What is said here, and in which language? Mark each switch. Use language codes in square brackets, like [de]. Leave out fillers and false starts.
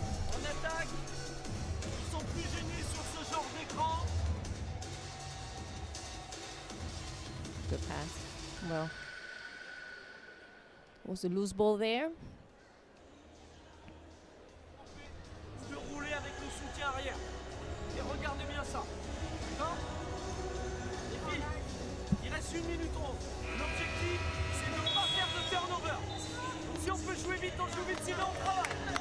[fr] En attaque, ils sont plus gênés sur ce genre d'écran. [en] Good pass. Well, was a loose ball there. [fr] De rouler avec le soutien arrière. Et regardez bien ça. D'accord? Les filles, il reste 1 minute 11. L'objectif, c'est de ne pas faire de turnover. Donc si on peut jouer vite, on joue vite, sinon on travaille.